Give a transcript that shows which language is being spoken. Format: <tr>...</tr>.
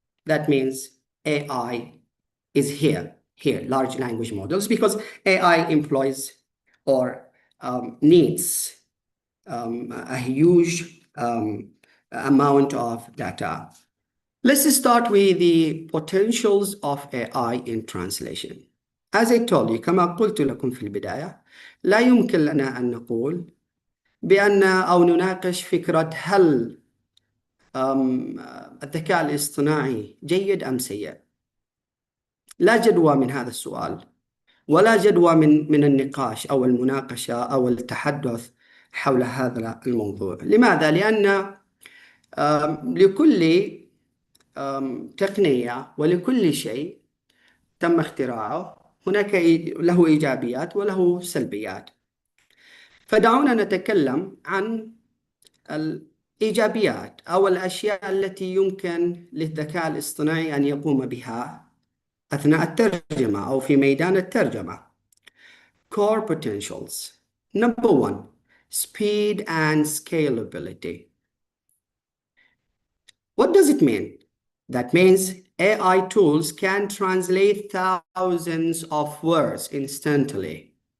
<en>That means AI is here, large language models, because AI employs or needs a huge amount of data. Let's start with the potentials of AI in translation. As I told you,</en> <ar>كما قلت لكم في البداية، لا يمكن لنا أن نقول بأن أو نناقش فكرة هل الذكاء الاصطناعي جيد أم سيء. لا جدوى من هذا السؤال، ولا جدوى من النقاش أو المناقشة أو التحدث حول هذا الموضوع. لماذا؟ لأن لكل تقنية ولكل شيء تم اختراعه هناك له إيجابيات وله سلبيات. فدعونا نتكلم عن الإيجابيات أو الأشياء التي يمكن للذكاء الاصطناعي أن يقوم بها أثناء الترجمة أو في ميدان الترجمة.</ar> <en>Core potentials. Number one, speed and scalability. What does it mean? That means AI tools can translate thousands of words instantly.</en>